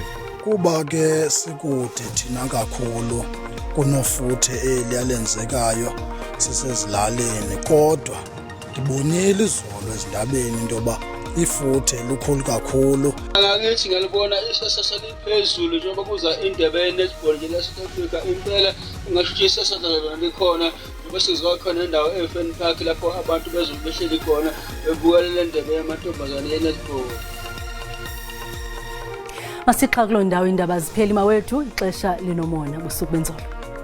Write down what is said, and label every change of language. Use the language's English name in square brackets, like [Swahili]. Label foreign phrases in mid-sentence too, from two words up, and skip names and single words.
[Xhosa] Kuba ke sikude thina kakhulu kunofuthe eliyalenzekayo sisezilaleni kodwa ngibonile izolo ezindabeni into yoba ifuthe lukhulu kakhulu. [Zulu] Ngakithi ngalibona isesasa liphezulu njengoba kuza indebe ye-netball nje la-South Africa impela ungasho ukuthi isesasa lona likhona ngoba sizokhona indawo e-Fan Park lapho abantu bezobe behleli khona bebukela le ndebe yamantombazane ye-netball. [Xhosa] Masixha kuloo ndawo indaba zipheli mawethu ixesha linomona busuku benzolo.